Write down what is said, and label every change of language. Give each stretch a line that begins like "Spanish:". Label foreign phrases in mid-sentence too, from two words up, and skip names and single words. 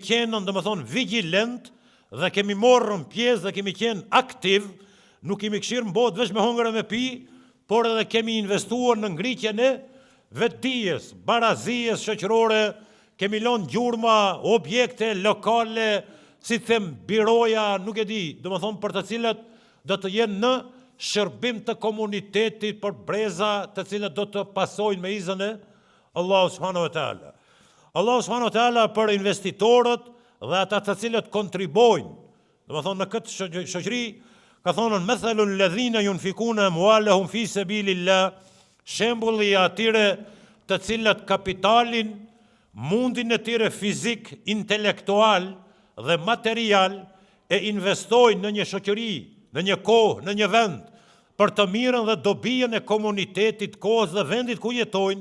Albanian: qenë domethënë vigjilent dhe kemi morrën pjesë dhe kemi qenë aktiv, nuk kemi këshirë mbot veç me hongër e me pi, por edhe kemi investuar në ngritjen e vetdijes, barazijes shoqërore, kemi lënë gjurma, objekte lokale, si them biroja, nuk e di, domethënë për të cilat do të jenë në shërbim të komunitetit për breza të cilat do të pasojnë me izën e
Arabic: الله سبحانه وتعالى. الله سبحانه وتعالى
Albanian: për investitorët dhe ata të cilët kontribojnë, domethënë në këtë shoqëri, ka thonë
Arabic: مثل الذين ينفقون أموالهم في سبيل الله,
Albanian: shembulli i atyre të cilat kapitalin, mundin e tyre fizik, intelektual dhe material e investojnë në një shoqëri, në një kohë, në një vend, për të mirën dhe dobijen e komunitetit, kohës dhe vendit ku jetojnë.